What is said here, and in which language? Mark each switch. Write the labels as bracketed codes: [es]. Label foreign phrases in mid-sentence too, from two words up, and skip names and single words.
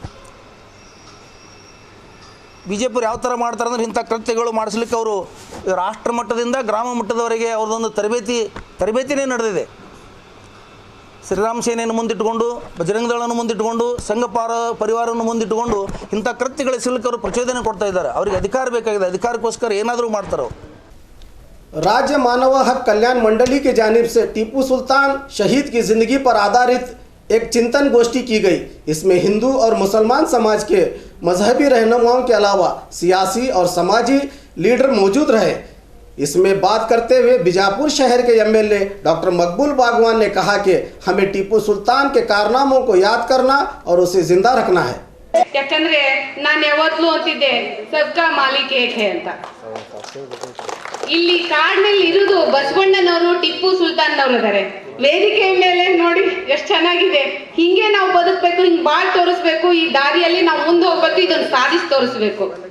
[kn] ಬಿ ಜೆ ಪಿಯವ್ರು ಯಾವ ಥರ ಮಾಡ್ತಾರೆ ಅಂದ್ರೆ ಇಂಥ ಕೃತ್ಯಗಳು ಮಾಡಿಸ್ಲಿಕ್ಕೆ ಅವರು ರಾಷ್ಟ್ರ ಮಟ್ಟದಿಂದ ಗ್ರಾಮ ಮಟ್ಟದವರೆಗೆ ಅವ್ರದ್ದೊಂದು ತರಬೇತಿನೇ ನಡೆದಿದೆ. ಶ್ರೀರಾಮ ಸೇನೆಯನ್ನು ಮುಂದಿಟ್ಟುಕೊಂಡು, ಬಜರಂಗ ದಳವನ್ನು ಮುಂದಿಟ್ಟುಕೊಂಡು, ಸಂಘ ಪರಿವಾರವನ್ನು ಮುಂದಿಟ್ಟುಕೊಂಡು ಇಂಥ ಕೃತ್ಯಗಳ ಸಿಲಕ್ಕೆ ಅವರು ಪ್ರಚೋದನೆ ಕೊಡ್ತಾ ಇದ್ದಾರೆ. ಅವರಿಗೆ ಅಧಿಕಾರ ಬೇಕಾಗಿದೆ. ಅಧಿಕಾರಕ್ಕೋಸ್ಕರ ಏನಾದರೂ ಮಾಡ್ತಾರೆ ಅವರು. [hi] राज्य मानव हक कल्याण मंडली की जानिब से टीपू सुल्तान शहीद की जिंदगी पर आधारित एक चिंतन गोष्ठी की गई। इसमें हिंदू और मुसलमान समाज के मजहबी रहनुमाओं के अलावा सियासी और समाजी लीडर मौजूद रहे। इसमें बात करते हुए बीजापुर शहर के एमएलए डॉक्टर मकबूल बागवान ने कहा कि हमें टीपू सुल्तान के कारनामों को याद करना और उसे जिंदा रखना है। [kn] ಯಾಕಂದ್ರೆ ನಾನು ಯಾವತ್ತೂ ಅಂತಿದ್ದೆ [hi] सबका मालिक एक है [kn] ಅಂತ. ಇಲ್ಲಿ ಕಾಡಿನಲ್ಲಿ ಇರುವುದು ಬಸವಣ್ಣನವರು, ಟಿಪ್ಪು ಸುಲ್ತಾನ್ನವರು ಇದ್ದಾರೆ. ವೇದಿಕೆ ಮೇಲೆ ನೋಡಿ ಎಷ್ಟು ಚೆನ್ನಾಗಿದೆ. ಹಿಂಗೆ ನಾವು ಬದುಕಬೇಕು, ಹಿಂಗೆ ಬಾಳ್ ತೋರಿಸ್ಬೇಕು, ಈ ದಾರಿಯಲ್ಲಿ ನಾವು ಮುಂದೆ ಹೋಗ್ಬೇಕು, ಇದನ್ನು ಸಾಧಿಸಿ ತೋರಿಸ್ಬೇಕು.